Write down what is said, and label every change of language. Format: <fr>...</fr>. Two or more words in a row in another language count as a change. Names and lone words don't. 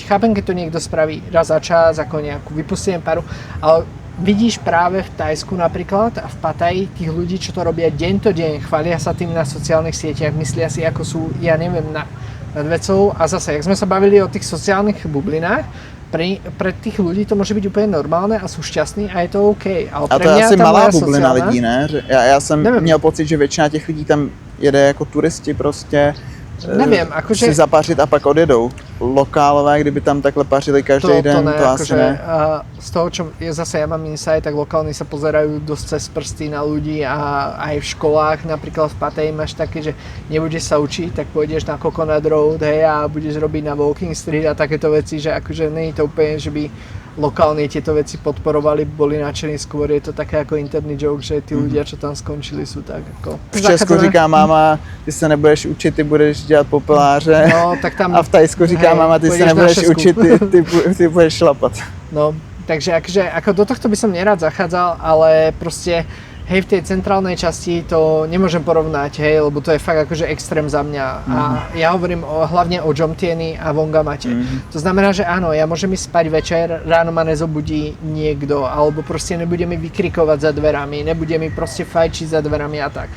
<sk>Chápem, keď to niekto spraví raz za čas, ako nejakú vypustenie paru, ale vidíš práve v Thajsku napríklad a v Pattaji tých ľudí, čo to robia deň to deň, chvália sa tým na sociálnych sieťach, myslia si, ako sú, ja neviem, nad vecou. A zase, jak sme sa bavili o tých sociálnych bublinách, pre tých ľudí to môže byť úplne normálne a sú šťastní a je to OK. Ale</sk> <cs>a to je asi malá bublina lidí, ne? Já jsem měl pocit, že většina těch lidí tam jede jako turisti prostě.</cs> <sk>Neviem, akože...</sk> <cs>si zapařit a pak odjedou. Lokálové, kdyby tam takhle pařili každý den, ne, to asi ne.</cs> <sk>Z toho, čo je zase ja mám insight, tak lokálni sa pozerajú dosť cez prsty na ľudí a aj v školách, napríklad v Pattaji máš také, že nebudeš sa učiť, tak pôjdeš na Coconut Road, hej, a budeš robiť na Walking Street a takéto veci, že akože nie je to úplne, že by lokálne tieto veci podporovali, boli nadšení, skôr je to také ako interný joke, že tí ľudia, čo tam skončili, sú tak ako...</sk> <cs>V Česku říká máma, ty se nebudeš učit, ty budeš dělat popeláře. No, tak tam... A v Thajsku říká máma, ty se nebudeš učit, ty budeš šlapat. No,</cs> <sk>takže akože, ako do tohto by som nerád zachádzal, ale proste hej, v tej centrálnej časti to nemôžem porovnať, hej, lebo to je fakt akože extrém za mňa. A ja hovorím hlavne o Jomtieni a Vongamate. To znamená, že áno, ja môžem ísť spať večer, ráno ma nezobudí niekto, alebo proste nebude mi vykrikovať za dverami, nebude mi proste fajčiť za dverami a tak.</sk>